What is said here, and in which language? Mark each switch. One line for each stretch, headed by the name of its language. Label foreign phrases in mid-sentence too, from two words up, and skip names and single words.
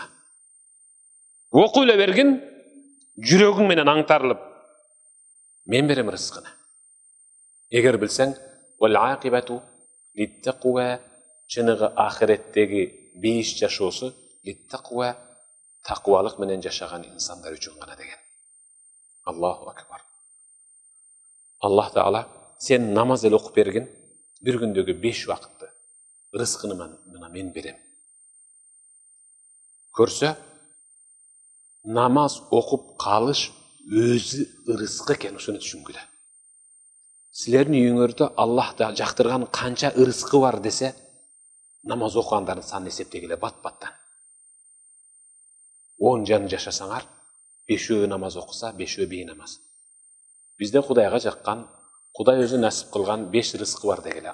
Kyrgyz: Окуй эле бергин, жүрөгүң менен аңтарылып, мен берем рызкыны. Эгер билсең,
Arabic: والعاقبة للتقوى,
Kyrgyz: чыныгы ахиреттеги бейиш жашоосу литтаква, таквалык менен жашаган инсандар үчүн гана деген.
Arabic: الله أكبر.
Kyrgyz: Аллах Таала сен намаз эле окуп бергин, бир күндөгү 5 вакытты рызкыны мына мен берем. Көрсө, намаз окуп калыш
Kazakh: өзі ырысқы екен,
Kyrgyz: ушуну түшүнгүлө. Силердин үйүңөрдө Аллах да жактырган канча ырыскы бар десе, намаз окугандардын санын эсептегиле бат-баттан. 10 жан жашасаңар, 5 намаз окуса, 5 бейнамаз. Бизде Кудайга жаккан, Кудай өзү насип кылган 5 рызкы бар дегеле.